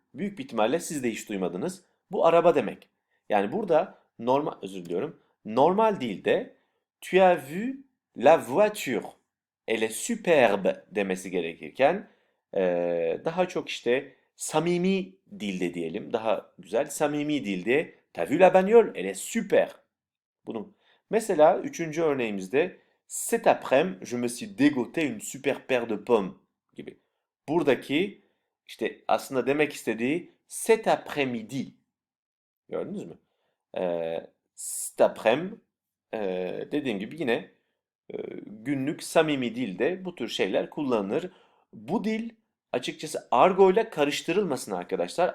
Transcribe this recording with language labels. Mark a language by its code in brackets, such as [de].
[tr] Büyük bir ihtimalle siz de hiç duymadınız. Bu araba demek. Yani burada normal, özür diliyorum. Normal dilde [fr] tu as vu la voiture. Elle est superbe [tr] demesi gerekirken Daha çok işte samimi dilde diyelim. Daha güzel. Samimi dilde. [fr] T'as vu la bagnole? Elle est super. [tr] Bunun. Mesela üçüncü örneğimizde [fr] cet après-midi je me suis dégoté une super paire de pommes [tr] gibi. Buradaki işte aslında demek istediği [fr] cet après-midi. [tr] Gördünüz mü? [fr] Cet après-midi [tr] dediğim gibi yine günlük samimi dilde bu tür şeyler kullanılır. Bu dil açıkçası argo ile karıştırılmasın arkadaşlar.